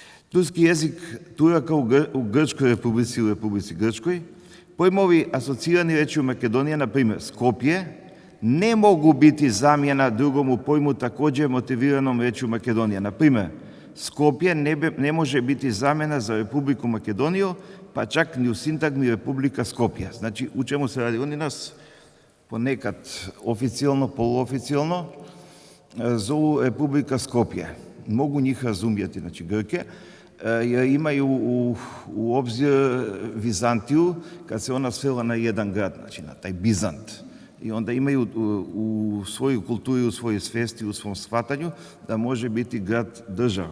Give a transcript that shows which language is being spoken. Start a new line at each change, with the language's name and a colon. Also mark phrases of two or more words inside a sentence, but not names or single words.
Serbian: Турски јазик турака у Грчкој републици, у Републици Грчкој, појмови асоциирани речи у Македонија, например, Скопје, не могу бити замјена другому појму такоđе мотивираном речи у Македонија. Например, Скопје не може бити замена за Републику Македонију, па чак ни у синтагми Република Скопје. Значи, у чему се ради? Они нас понекад официјално, полуофицијално зову Република Скопје. Могу njih razumjeti, znači Grke, jer imaju u obzir Vizantiju kad se ona svela na jedan grad, znači na taj Bizant. I onda imaju u svoju kulturu, u svojoj svesti, u svom shvatanju da može biti grad država.